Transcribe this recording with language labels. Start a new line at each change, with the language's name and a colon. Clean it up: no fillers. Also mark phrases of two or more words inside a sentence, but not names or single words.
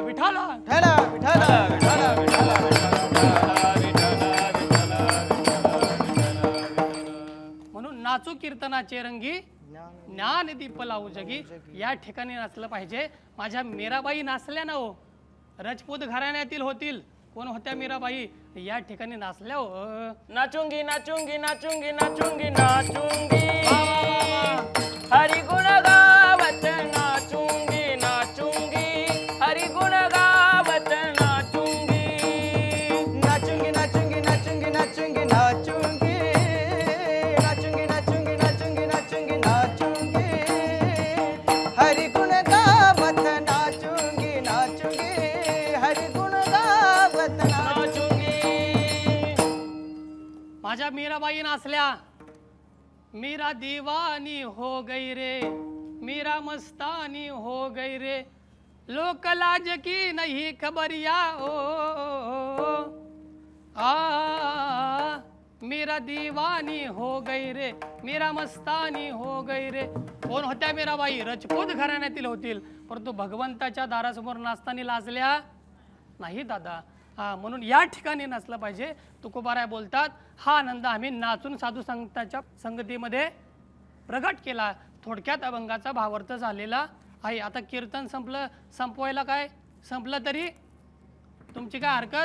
Marathi: विठाला म्हणून नाचू कीर्तनाचे रंगी, ज्ञान दीप लावू जगी. या ठिकाणी नाचलं पाहिजे. माझ्या मीराबाई नाचल्या ना हो, राजपूत घराण्यातील होतील. कोण होत्या मीराबाई? या ठिकाणी नाचल्या हो.
Hindi: नाचूंगी नाचूंगी नाचूंगी नाचूंगी नाचूंगी हरि गुण गावत नाचूंगी नाचूंगी हरि गुण गावत नाचूंगी नाचूंगी नाचूंगी नाचूंगी नाचूंगी नाचूंगी नाचूंगी नाचूंगी नाचूंगी नाचूंगी नाचूंगी हरि गुण गावत नाचूंगी नाचूंगी हरि गुण गावत नाचूंगी.
Marathi: माझ्या मीराबाई नाचल्या.
Hindi: मीरा दीवानी हो गई रे, मीरा मस्तानी हो गई रे, लोक लाज की नहीं खबरिया ओ, मीरा दीवानी हो गई रे, मीरा मस्तानी हो गई रे.
Marathi: कोण होत्या मीराबाई? राजपूत घराण्यातील होतील, परंतु भगवंताच्या दारासमोर नाचताना लाजल्या नाही दादा. म्हणून या ठिकाणी नाचलं पाहिजे. तुकोबाराय बोलतात, हा आनंद आम्ही नाचून साधू संतांच्या संगतीमध्ये प्रगट केला. थोडक्यात अभंगाचा भावार्थ झालेला आहे. आता कीर्तन संपवायला काय संपलं तरी तुमची काय हरकत?